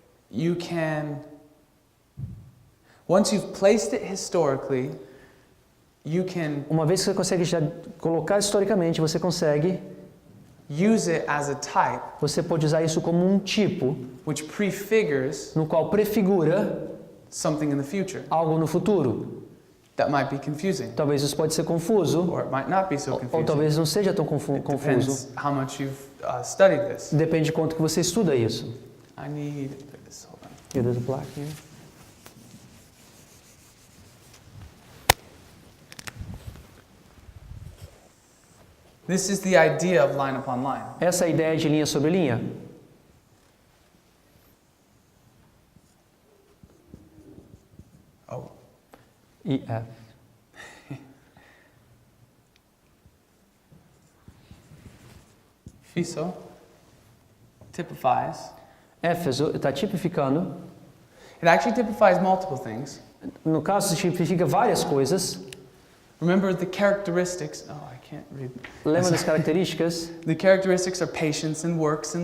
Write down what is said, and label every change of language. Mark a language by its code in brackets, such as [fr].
[en] You can, once you've placed it historically, you can [pt] uma vez que você consegue já colocar historicamente, você consegue, [en] use it as a type [pt] você pode usar isso como um tipo, [en] which prefigures [pt] no qual prefigura [en] something in the future. [pt] algo no futuro. [en] That might be confusing, [pt] Talvez isso pode ser confuso, [en] or it might not be so [pt] ou [en] confusing. [pt] talvez não seja tão [en] It [pt] confuso. [en] depends how much you've studied this. [pt] Depende de quanto que você estuda isso. [en] I need this. Hold on. Here, there's a plaque here. This is the idea of line upon line. [pt] Essa é a ideia de linha sobre linha. [en] Oh, EF. Fiso typifies. [pt] Éfeso está tipificando. [en] It actually typifies multiple things. [pt] No caso, tipifica várias coisas. [en] Remember the characteristics. Oh, I can't read. [pt] Lembra das características? [en] The characteristics are patience and works and